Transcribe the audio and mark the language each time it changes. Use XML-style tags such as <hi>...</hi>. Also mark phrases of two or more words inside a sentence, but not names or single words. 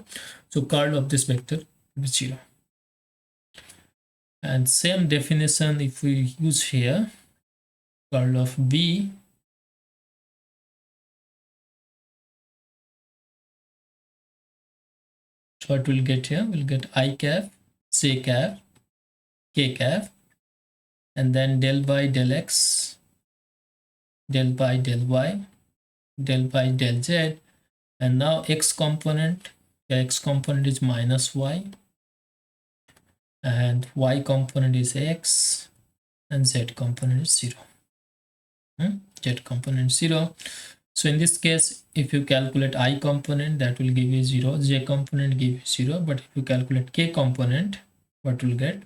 <en>So curl of this vector will be 0. And same definition if we use here, curl of b, so what we'll get here? We'll get I cap, j cap, k cap, and then del by del x, del by del y, del by del z, and now x component is minus y, and y component is x, and z component is 0. Z component 0. So in this case, if you calculate I component, that will give you 0, j component give you 0, but if you calculate k component, what will get?</en>